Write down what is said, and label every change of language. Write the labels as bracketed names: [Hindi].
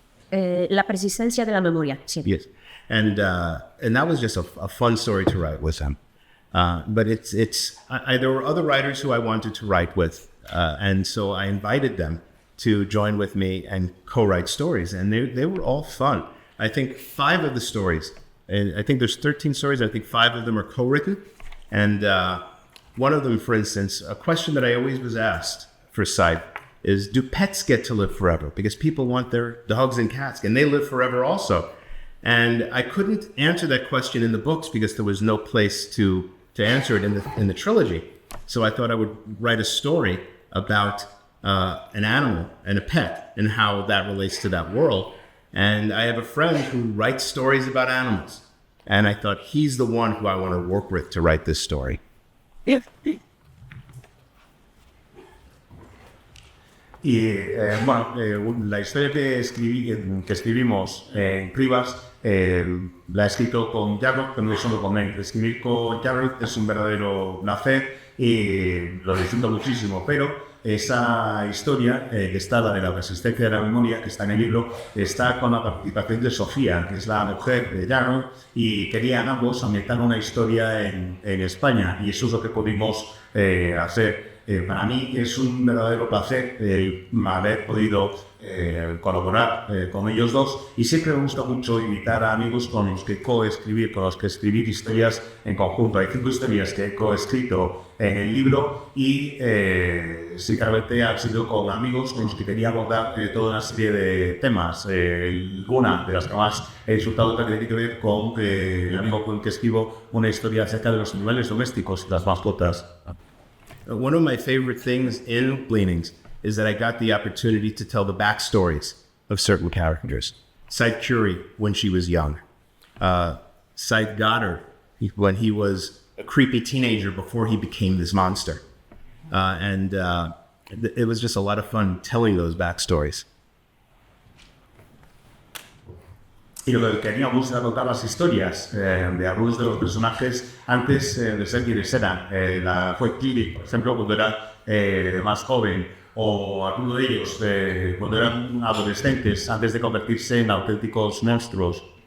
[Spanish] La persistencia de la memoria, sí. [English] Yes, and that was just a fun story to write with him. But there were other writers who I wanted to write with, and so I invited them to join with me and co-write stories, and they were all fun. I think 5 of the stories, and I think there's 13 stories. I think 5 of them are co-written, and one of them, for instance, a question that I always was asked for Side is, do pets get to live forever? Because people want their dogs and cats, and they live forever also. And I couldn't answer that question in the books because there was no place to answer it in the trilogy. So I thought I would write a story about an animal and a pet and how that relates to that world. And I have a friend who writes stories about animals. And I thought he's the one who I want to work with to write this story. [Spanish] Y bueno, la historia que escribimos en Cribas la he escrito con Jarrod, pero no solo con él. Escribir con Jarrod es un verdadero placer y lo disfruto muchísimo, pero esa historia que está, la de la persistencia de la memoria, que está en el libro, está con la participación de Sofía, que es la mujer de Jarrod, y querían ambos ambientar una historia en España, y eso es lo que pudimos hacer. Para mí es un verdadero placer haber podido colaborar con ellos dos, y siempre me gusta mucho invitar a amigos con los que coescribir, con los que escribir historias en conjunto. Hay 5 historias que he coescrito en el libro y sí, claramente ha sido con amigos con los que quería abordar toda una serie de temas. Una de las que más he disfrutado tiene que ver con el amigo con el que escribo una historia acerca de los animales domésticos y las mascotas. [English] One of my favorite things in Gleanings is that I got the opportunity to tell the backstories of certain characters. Side Curie, when she was young. Side Goddard, when he was a creepy teenager before he became this monster. It was just a lot of fun telling those backstories. [Spanish] Y lo que queríamos era contar las historias de algunos de los personajes antes de ser quienes eran. Fue Clive, por ejemplo, cuando era más joven, o alguno de ellos cuando eran adolescentes, antes de convertirse en auténticos monstruos.